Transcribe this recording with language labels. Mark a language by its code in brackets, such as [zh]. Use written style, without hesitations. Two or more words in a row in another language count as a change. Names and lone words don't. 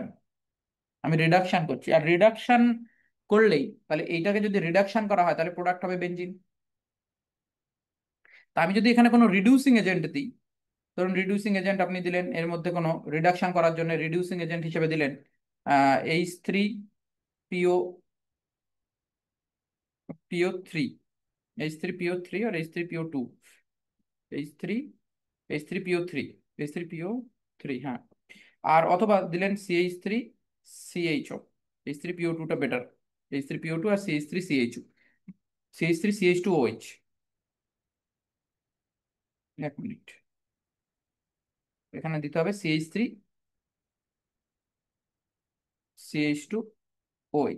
[bn] আমি রিডাকশন করছি, আর রিডাকশন করলেই, তাহলে এইটাকে যদি রিডাকশন করা হয় তাহলে প্রোডাক্ট হবে বেনজিন। তা আমি যদি এখানে কোনো [en] reducing agent [bn] দিই, ধরুন [en] reducing agent [bn] আপনি দিলেন, এর মধ্যে কোনো রিডাকশন করার জন্য [en] reducing agent [bn] হিসেবে দিলেন H3PO, PO3, H3PO3 আর H3PO2, H3, H3PO3, H3PO3, হ্যাঁ। আর অথবা দিলেন CH3CHO, H3PO2টা বেটার, H3PO2 আর CH3CHO, CH3CH2OH। এক মিনিট, এখানে দিতে হবে CH3CH2OH।